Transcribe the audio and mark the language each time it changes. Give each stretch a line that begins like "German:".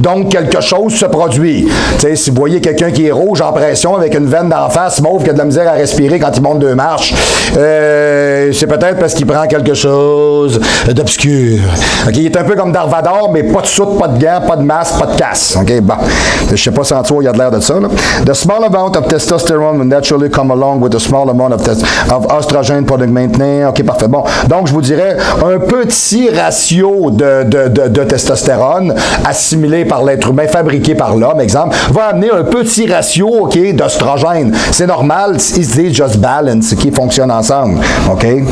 French: Donc, quelque chose se produit. Tu sais, si vous voyez quelqu'un qui est rouge en pression avec une veine d'en face, mauve, qui a de la misère à respirer quand il monte 2 marches, c'est peut-être parce qu'il prend quelque chose d'obscur. OK? Il est un peu comme Darvador, mais pas de soute, pas de gants, pas de masque, pas de casse. OK? Bon. Je sais pas sans toi, il y a de l'air de ça, là.
English: The small amount of testosterone will naturally come along with a small amount of estrogen product maintenance.
French: OK, parfait. Bon. Donc, je vous dirais, un petit ratio de testostérone assimilé par l'être humain, fabriqué par l'homme, exemple, va amener un petit ratio, OK, d'oestrogène. C'est normal,
English: it's just balance
French: qui fonctionnent ensemble, OK?